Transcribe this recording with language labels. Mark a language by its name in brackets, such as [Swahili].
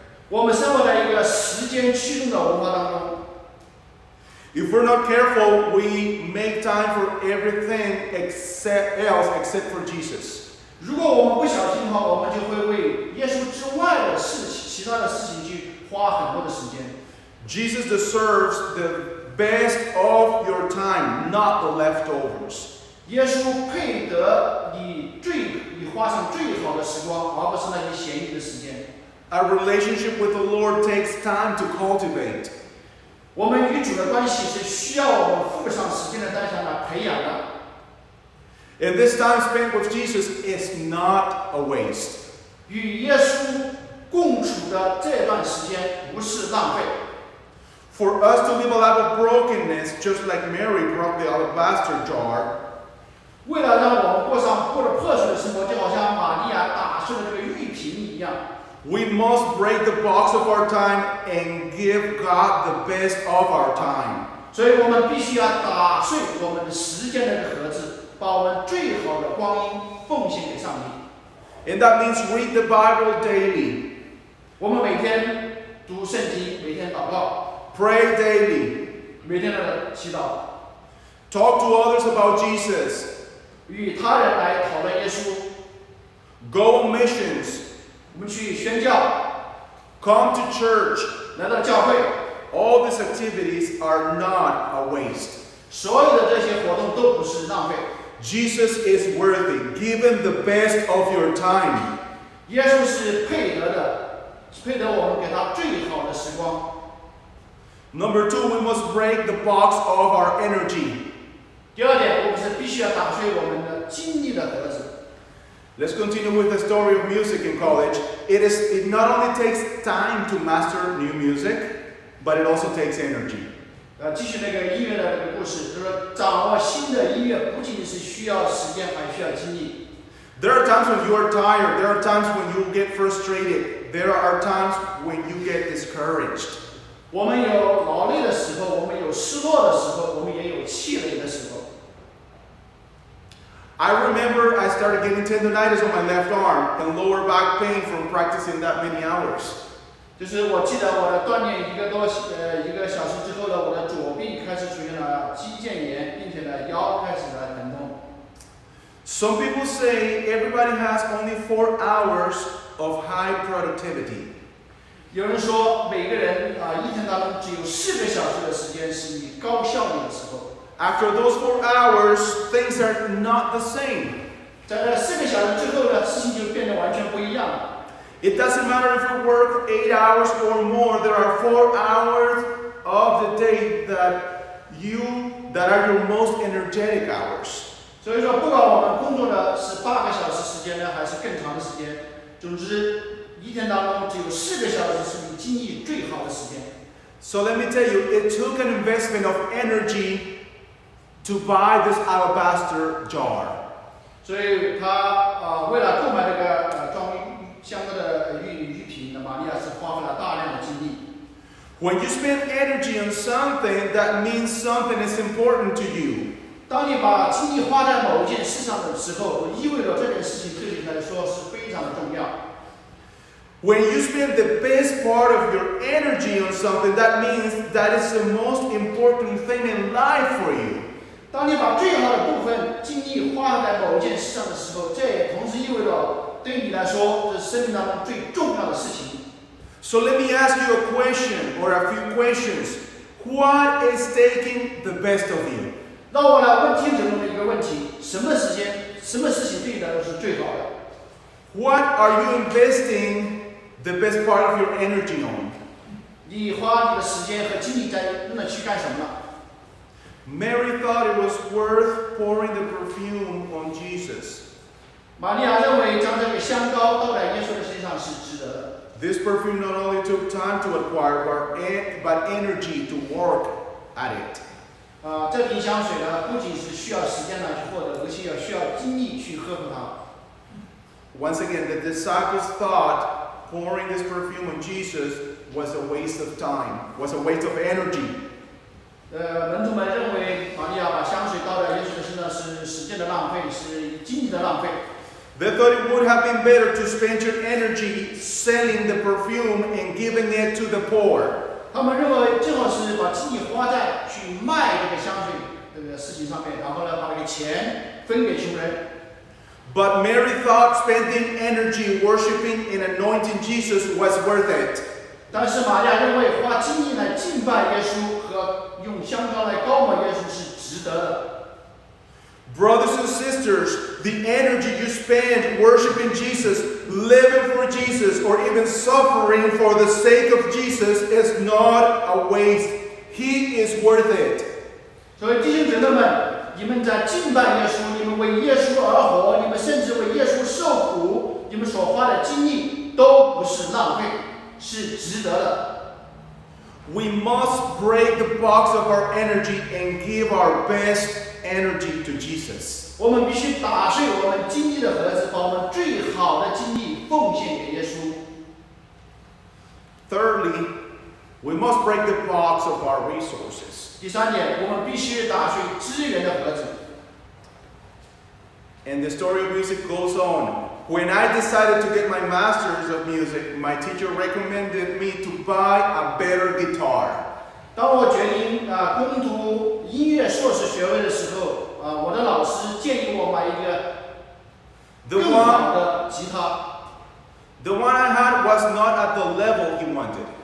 [Chinese] 我们生活在一个时间驱动的文化当中。 [English] If we're not careful, we make time for everything except for Jesus. [Chinese] 如果我们不小心的话，我们就会为耶稣之外的事情、其他的事情去花很多的时间。 [English] Jesus deserves the best of your time, not the leftovers. [Chinese] 耶稣配得你花上最好的时光，而不是那些闲余的时间。 [English] A relationship with the Lord takes time to cultivate. [Chinese] 我们与主的关系是需要我们付上时间的代价来培养的。 [English] And this time spent with Jesus is not a waste. [Chinese] 与耶稣共处的这段时间不是浪费。 [English] For us to live a life of brokenness, just like Mary broke the alabaster jar, [Chinese] 为了让我们过上过得破碎的生活，就好像玛利亚打碎了这个玉瓶一样。 [English] we must break the box of our time and give God the best of our time. [Chinese] 所以我们必须要打碎我们的时间的这个盒子，把我们最好的光阴奉献给上帝。 [English] And that means read the Bible daily, [Chinese] 我们每天读圣经，每天祷告， [English] pray daily, [Chinese] 每天的祈祷， [English] talk to others about Jesus, [Chinese] 与他人来讨论耶稣。 [English] go on missions, [Chinese] 我们去宣教， [English] come to church. [Chinese] 来到教会， [English] All these activities are not a waste. [Chinese] 所有的这些活动都不是浪费。 [English] Jesus is worthy. Give him the best of your time. [Chinese] 耶稣是配得的，配得我们给他最好的时光。 [English] Number 2, we must break the box of our energy. [Chinese] 第二点，我们是必须要打碎我们的精力的盒子。 [English] Let's continue with the story of music in college. It not only takes time to master new music, but it also takes energy. [Chinese] 继续那个音乐的那个故事，就是说掌握新的音乐不仅仅是需要时间，还需要精力。 [English] There are times when you are tired. There are times when you get frustrated. There are times when you get discouraged. [Chinese] 我们有劳累的时候，我们有失落的时候，我们也有气馁的时候。 [English] I remember I started getting tendonitis on my left arm and lower back pain from practicing that many hours. [Chinese] 就是我记得我的锻炼1个小时之后呢，我的左臂开始出现了肌腱炎，并且呢腰开始了疼痛。 [English] Some people say everybody has only 4 hours of high productivity. [Chinese] 有人说每个人一天当中只有4个小时的时间是你高效率的时候。 [English] After those 4 hours, things are not the same. [Chinese] 在这4个小时之后呢，事情就变得完全不一样了。 [English] It doesn't matter if you work 8 hours or more, there are 4 hours of the day that are your most energetic hours. [Chinese] 所以说，不管我们工作的是8个小时时间呢，还是更长的时间，总之一天当中只有4个小时是你精力最好的时间。 [English] So let me tell you, it took an investment of energy to buy this alabaster jar. [Chinese] 所以他为了购买这个装香的玉瓶呢，玛利亚是花费了大量的精力。 [English] When you spend energy on something, that means something is important to you. [Chinese] 当你把精力花在某一件事上的时候，意味着这件事情对你来说是非常的重要。 [English] When you spend the best part of your energy on something, that means that is the most important thing in life for you. [Chinese] 当你把最好的部分精力花在某一件事上的时候，这也同时意味着对你来说，这是生命当中最重要的事情。 [English] So let me ask you a question or a few questions. What is taking the best of you? [Chinese] 让我来问听众们一个问题：什么时间、什么事情对你来说是最好的？ [English] What are you investing the best part of your energy on? [Chinese] 你花你的时间和精力在那去干什么呢？ [English] Mary thought it was worth pouring the perfume on Jesus. [Chinese] 玛利亚认为将这个香膏倒在耶稣的身上是值得的。 [English] This perfume not only took time to acquire, but energy to work at it. [Chinese] 这瓶香水呢，不仅是需要时间来去获得，而且也需要精力去呵护它。 [English] Once again, the disciples thought pouring this perfume on Jesus was a waste of time, was a waste of energy. [Chinese] 门徒们认为玛利亚把香水倒在耶稣的身上是时间的浪费，是精力的浪费。 [English] They thought it would have been better to spend your energy selling the perfume and giving it to the poor. [Chinese] 他们认为正好是把精力花在去卖这个香水这个事情上面，然后呢，把这个钱分给穷人。 [English] But Mary thought spending energy worshiping and anointing Jesus was worth it. [Chinese] 但是玛利亚认为花精力来敬拜耶稣和用香膏来膏抹耶稣是值得的。 [English] Brothers and sisters, the energy you spend worshiping Jesus, living for Jesus, or even suffering for the sake of Jesus is not a waste. He is worth it. [Chinese] 所以弟兄姊妹们，你们在敬拜耶稣，你们为耶稣而活，你们甚至为耶稣受苦，你们所花的精力都不是浪费，是值得的。 [English] We must break the box of our energy and give our best energy to Jesus. [Chinese] 我们必须打碎我们精力的盒子，把我们最好的精力奉献给耶稣。 [English] Thirdly, we must break the box of our resources. [Chinese] 第三点，我们必须打碎资源的盒子。 [English] And the story of music goes on. When I decided to get my master's of music, my teacher recommended me to buy a better guitar. [Chinese] 当我决定攻读音乐硕士学位的时候，我的老师建议我买一个更好的吉他。 [English] The one I had was not at the level he wanted.